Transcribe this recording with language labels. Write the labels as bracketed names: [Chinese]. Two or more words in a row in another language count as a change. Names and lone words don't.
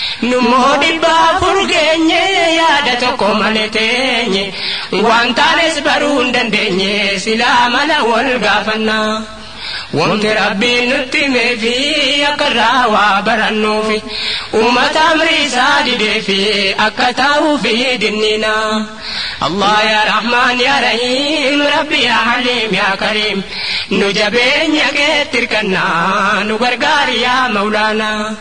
[Oromo] Nummoo dhibba afur geenye yaada tokko malee teenye. Waan taanes baruu hin dandeenye silaa mala wal gaafanna. Wanti Rabbiin nutti himee fi akka irraa waa barannuufi, uummata amri isaa didee fi akka taa'uu fi dinnina. [Arabic] الله يا رحمن يا رحيم، ربي يا حليم يا كريم, [Oromo] nu jabeenya keetti hirkannaa, nu gargaari [Arabic] يا مولانا.